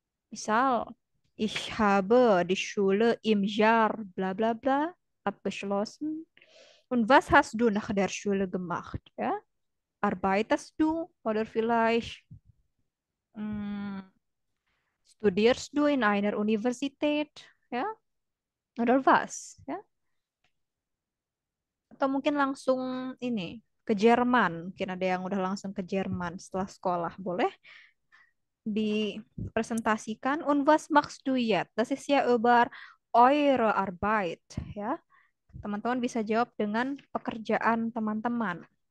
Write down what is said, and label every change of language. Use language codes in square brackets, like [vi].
[id] Misal, [de] ich habe die Schule im Jahr bla bla bla abgeschlossen. Und was hast du nach der Schule gemacht? Ja? Arbeitest du oder vielleicht hm, studierst du in einer Universität? Ja? Oder was? [id] Ya? Atau mungkin langsung ini ke Jerman. Mungkin ada yang udah langsung ke Jerman setelah sekolah. Boleh dipresentasikan. [de] Und was machst du jetzt? Das ist ja über eure Arbeit. [id] Ya. Teman-teman bisa jawab dengan pekerjaan teman-teman.